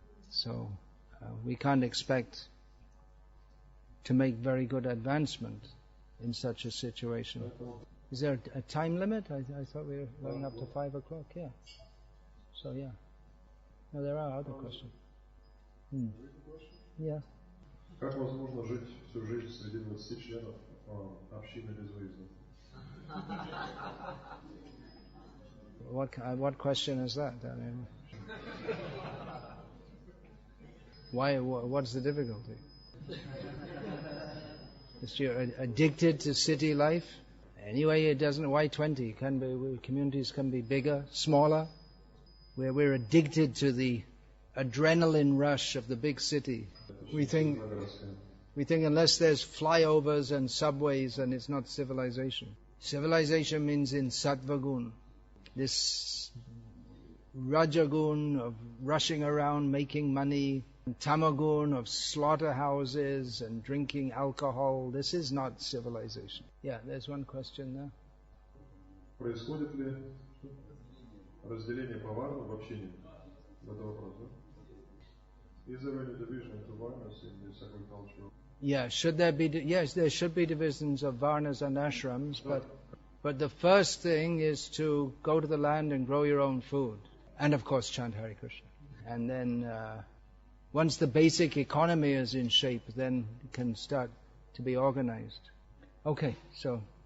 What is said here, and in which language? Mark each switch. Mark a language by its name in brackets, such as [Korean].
[English] So we can't expect to make very good advancement in such a situation. Is there a time limit? I thought we were going up to 5 o'clock, yeah. So, yeah. No, there are other questions. Yeah. [Russian] Как возможно жить всю жизнь среди 20 членов общины безвыездных? [English] What question is that? I mean, what's the difficulty? Is you're addicted to city life? Anyway, it doesn't. Why 20? Communities can be bigger, smaller. We're addicted to the adrenaline rush of the big city. We think unless there's flyovers and subways, and it's not civilization. Civilization means in sattva-gun. This rajagun of rushing around, making money, and tamagun of slaughterhouses and drinking alcohol. This is not civilization. Yeah, there's one question there. [Russian] Происходит ли разделение по варнам в общине? Это вопрос, да? [English] Is there any division into varnas in this agricultural? Yeah, should there be? Yes, there should be divisions of varnas and ashrams, but the first thing is to go to the land and grow your own food, and of course chant Hare Krishna. And then once the basic economy is in shape, then it can start to be organized. Okay, so